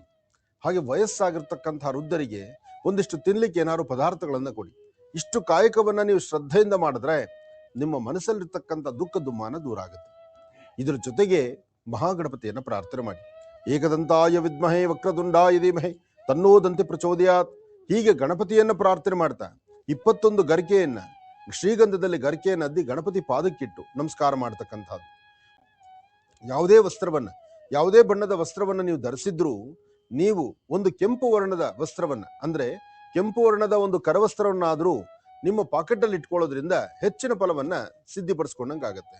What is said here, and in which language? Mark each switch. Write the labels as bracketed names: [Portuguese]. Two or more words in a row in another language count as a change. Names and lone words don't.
[Kannada] ಹಾಗೆ ವಯಸ್ಸಾಗಿರ್ತಕ್ಕಂಥ ವೃದ್ಧರಿಗೆ ಒಂದಿಷ್ಟು ತಿನ್ಲಿಕ್ಕೆ ಏನಾದ್ರು ಪದಾರ್ಥಗಳನ್ನ ಕೊಡಿ. ಇಷ್ಟು ಕಾಯಕವನ್ನ ನೀವು ಶ್ರದ್ಧೆಯಿಂದ ಮಾಡಿದ್ರೆ ನಿಮ್ಮ ಮನಸ್ಸಲ್ಲಿರ್ತಕ್ಕಂಥ ದುಃಖ ದುಮ್ಮಾನ ದೂರ ಆಗುತ್ತೆ. ಇದರ ಜೊತೆಗೆ ಮಹಾಗಣಪತಿಯನ್ನ ಪ್ರಾರ್ಥನೆ ಮಾಡಿ. [Sanskrit] ಏಕದಂತಾಯ ವಿದ್ಮಹೇ ವಕ್ರದುಂಡಾಯ ಧೀಮಹಿ ತನ್ನೋ ದಂತಿ ಪ್ರಚೋದಯಾತ್. [Kannada] ಹೀಗೆ ಗಣಪತಿಯನ್ನ ಪ್ರಾರ್ಥನೆ ಮಾಡ್ತಾ 21 ಗರಿಕೆಯನ್ನ ಶ್ರೀಗಂಧದಲ್ಲಿ ಗರಿಕೆಯನ್ನ ಅದ್ದಿ ಗಣಪತಿ ಪಾದಕ್ಕಿಟ್ಟು ನಮಸ್ಕಾರ ಮಾಡ್ತಕ್ಕಂಥದ್ದು. ಯಾವುದೇ ಬಣ್ಣದ ವಸ್ತ್ರವನ್ನ ನೀವು ಧರಿಸಿದ್ರೂ ನೀವು ಒಂದು ಕೆಂಪು ವರ್ಣದ ವಸ್ತ್ರವನ್ನ, ಅಂದ್ರೆ ಕೆಂಪು ವರ್ಣದ ಒಂದು ಕರವಸ್ತ್ರವನ್ನಾದ್ರೂ ನಿಮ್ಮ ಪಾಕೆಟ್ ಅಲ್ಲಿ ಇಟ್ಕೊಳ್ಳೋದ್ರಿಂದ ಹೆಚ್ಚಿನ ಫಲವನ್ನ ಸಿದ್ಧಿಪಡಿಸ್ಕೊಂಡಂಗಾಗತ್ತೆ.